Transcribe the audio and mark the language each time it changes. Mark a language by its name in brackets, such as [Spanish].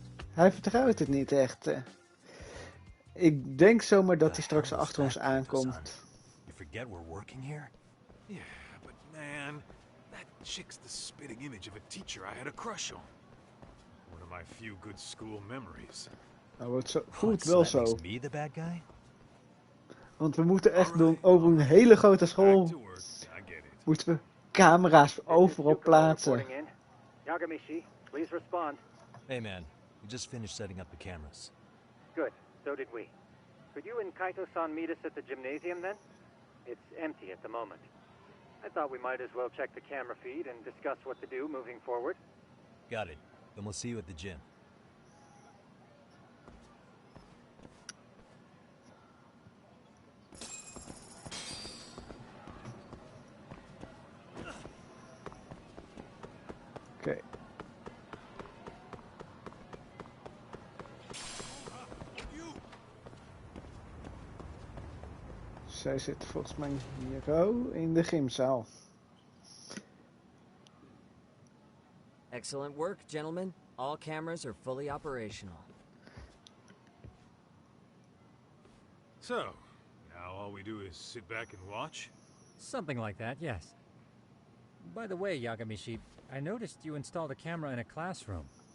[Dutch] Hij vertrouwt het niet echt. Ik denk zomaar dat hij straks achter ons aankomt. [English] You forget we're working here? Yeah, but man, that chick's the spitting image of a teacher I had a crush on. One of my few good school memories. [Dutch] Nou, het voelt wel zo. [English] Makes me the bad guy? [Dutch] Want we moeten echt doen over een hele grote school. Moeten we camera's overal plaatsen. [English] Yagamishi, please respond. Hey man, we just finished setting up the cameras. Good, so did we. Could you and Kaito-san meet us at the gymnasium then? It's empty at the moment. I thought we might as well check the camera feed and discuss what to do moving forward. Got it. Then we'll see you at the gym. [Dutch] Oké. Zij zit volgens mij hier in de gymzaal. [English] Excellent work, gentlemen. All cameras are fully operational. So, now all we do is sit back and watch? Something like that, yes. By the way, Yagamishi, I noticed you installed a camera in a classroom.